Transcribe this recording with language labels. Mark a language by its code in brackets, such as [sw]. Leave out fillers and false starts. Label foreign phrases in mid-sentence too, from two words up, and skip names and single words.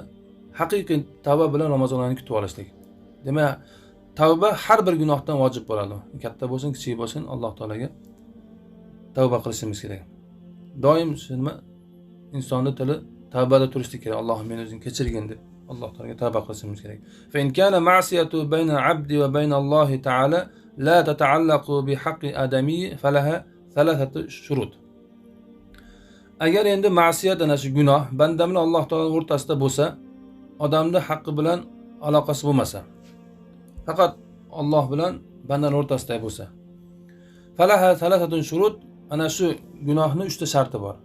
[uz] Haqiqiy tavba bilan Ramazon oyini kutib olishlik. Demak, tavba har bir gunohdan vojib bo'ladi. Katta bo'lsin, kichik bo'lsin, Alloh taolaga tavba qilishimiz kerak. Doim nima insonning tili tavbada turishlik kerak. Alloh meni o'zing kechirgin deb Alloh taolaga tavba qilishimiz kerak. [ar] فإن كان المعصية بين العبد وبين الله تعالى لا تتعلق بحق آدمي فلها ثلاثة شروط. [uz] Agar endi ma'siyat ana shu gunoh banda bilan Alloh taolo o'rtasida bo'lsa, odamning haqqi bilan aloqasi bo'lmasa, faqat Alloh bilan bandaning o'rtasida bo'lsa, [ar] فلها ثلاثة شروط, [uz] ana shu gunohning 3 ta sharti bor.